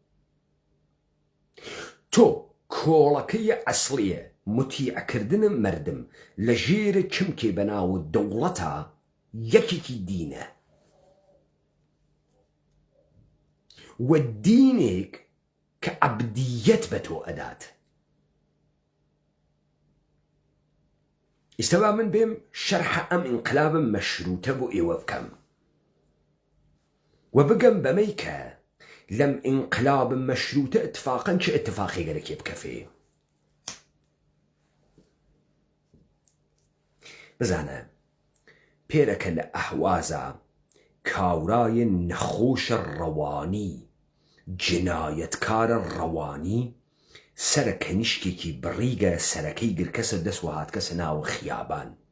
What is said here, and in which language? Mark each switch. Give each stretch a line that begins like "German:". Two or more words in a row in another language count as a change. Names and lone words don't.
Central Kurdish: تۆ کۆڵەکەی ئەسڵیە متیعکردنە مردم لە ژێرە چمکێ بەناو دەوڵەتە یەکێکی دینە و دینێک کە عەبدیەت بە تۆ ئەدات. ئێستاوا من بێم شەرحە ئەم ئینقلابە مەشروتە بۆ ئێوە بکەم و بگەم بەمەی کە لەم ئینقلاب مەشروتە
Persian: اتفاقاً چه اتفاقی
Central Kurdish: گەرەکێ بکەفێ. بزانە پێرەکە لە ئەحوازە کاورای نەخۆشە ڕەوانی جنایەتکارە ڕەوانی سەرە کەنیشکێکی بڕیگە سەرەکەی گرکەسە دەست و هاتکەسە ناوە خیابان.